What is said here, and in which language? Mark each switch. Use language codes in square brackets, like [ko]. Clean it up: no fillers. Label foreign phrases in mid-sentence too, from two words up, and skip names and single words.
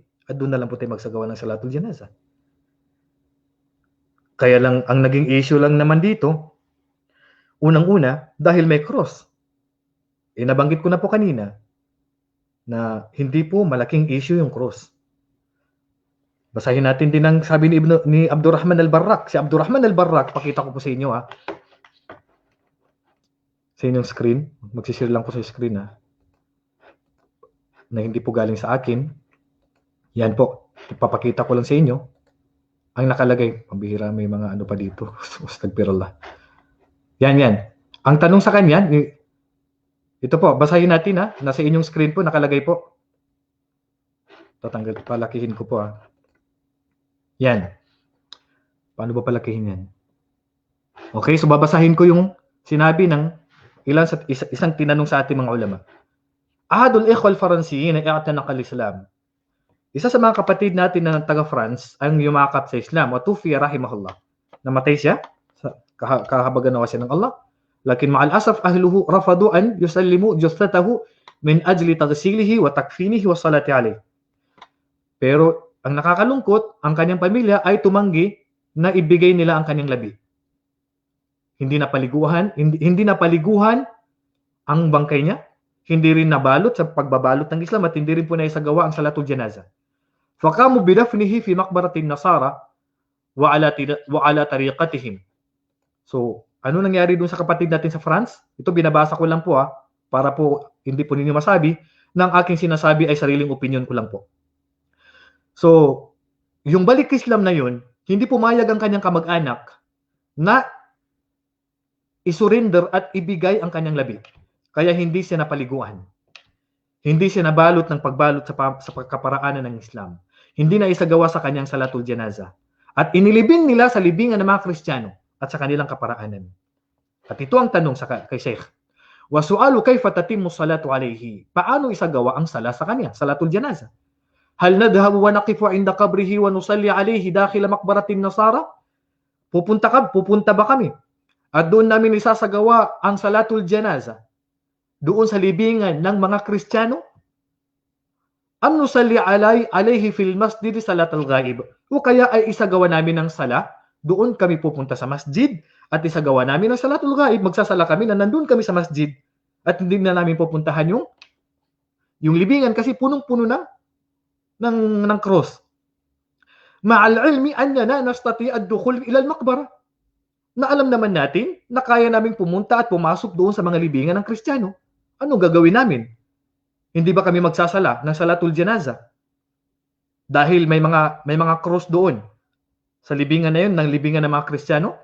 [tl] At doon na lang po tayo magsagawa ng [ar] صلاة الجنازة. [tl] Kaya lang, ang naging issue lang naman dito, unang-una, dahil may cross. Nabanggit ko na po kanina, na hindi po malaking issue yung cross. Basahin natin din ang sabi ni Abdurrahman al-Barrak. Si Abdurrahman al-Barrak, pakita ko po sa inyo ha. Sa inyong screen. Magsishare lang po sa screen ha. Na hindi po galing sa akin. Yan po. Ipapakita ko lang sa inyo. Ang nakalagay. Pambihira, may mga ano pa dito. Astagfirullah. Yan. Ang tanong sa kanya, ito po, basahin natin ha. Nasa inyong screen po, nakalagay po. Tatanggal, palakihin ko po ha. Yan. Paano ba palakihin yan? Okay, so babasahin ko yung sinabi ng isang tinanong sa ating mga ulama. [ar] أحد الإخوة الفرنسيين اي اعتنق الإسلام. [tl] Isa sa mga kapatid natin na taga-France ang yumakap sa Islam. [ar] وتوفي رحمه الله. [tl] Namatay siya. Kahabagan nawa siya ng Allah. [ar] لكن مع الأسف أهله رفضوا أن يسلموا جثته من أجل تغسيله وتكفينه والصلاة عليه. [tl] Pero ang nakakalungkot, ang kanyang pamilya ay tumanggi na ibigay nila ang kanyang labi. Hindi napaliguhan ang bangkay niya, hindi rin nabalot sa pagbabalot ng Islam at hindi rin po naisagawa ang [ar] صلاة الجنازة. فقاموا بدفنه في مقبرة النصارى وعلى طريقتهم. [tl] So, ano nangyari doon sa kapatid natin sa France? Ito binabasa ko lang po para po hindi po ninyo masabi na ang aking sinasabi ay sariling opinion ko lang po. So, yung balik Islam na yun, hindi pumayag ang kanyang kamag-anak na isurrender at ibigay ang kanyang labi. Kaya hindi siya napaliguan. Hindi siya nabalot ng pagbalot sa pagkaparaanan ng Islam. Hindi na isagawa sa kanyang [ar] صلاة الجنازة. [tl] At inilibing nila sa libingan ng mga Kristiyano at sa kanilang kaparaanan. At ito ang tanong kay Sheikh. [ar] وسؤاله كيف تتم الصلاة عليه? [tl] Paano isagawa ang sala sa kanya, [ar] صلاة الجنازة? هل نذهب ونقف عند قبره ونصلي عليه داخل مقبرة النصارى? [tl] Pupunta ba kami? At doon namin isasagawa ang [ar] صلاة الجنازة [tl] doon sa libingan ng mga Kristiyano? [ar] أم نصلي عليه في المسجد صلاة الغائب? [tl] O kaya ay isagawa namin ng sala, doon kami pupunta sa masjid at isagawa namin ang [ar] صلاة الغائب, [tl] magsasala kami na nandun kami sa masjid at hindi na namin pupuntahan yung libingan kasi punong-puno ng cross. [ar] مع العلم أننا نستطيع الدخول إلى المقبرة. [tl] Na alam naman natin na kaya naming pumunta at pumasok doon sa mga libingan ng Kristiyano. Ano gagawin namin? Hindi ba kami magsasala ng [ar] صلاة الجنازة? [tl] Dahil may mga cross doon sa libingan na yun, ng libingan ng mga Kristiyano?